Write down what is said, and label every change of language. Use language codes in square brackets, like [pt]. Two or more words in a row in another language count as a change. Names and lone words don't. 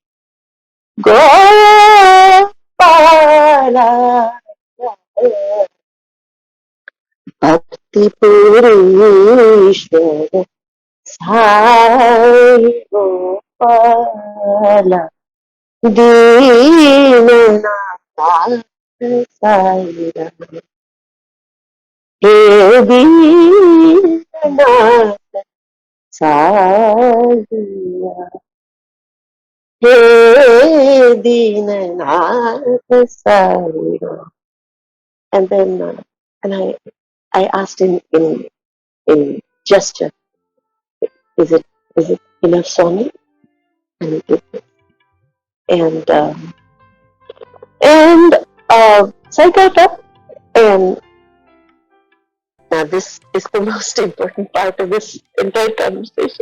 [hi] गोपाला भक्तिपुरीश्वर साई गोपाला दीननाथ साईं हे दीननाथ साईं हे दीननाथ साईं. [en] And then and I asked him in gesture, is it enough, Swami? And he did this. And so I got up, and now this is the most important part of this entire conversation.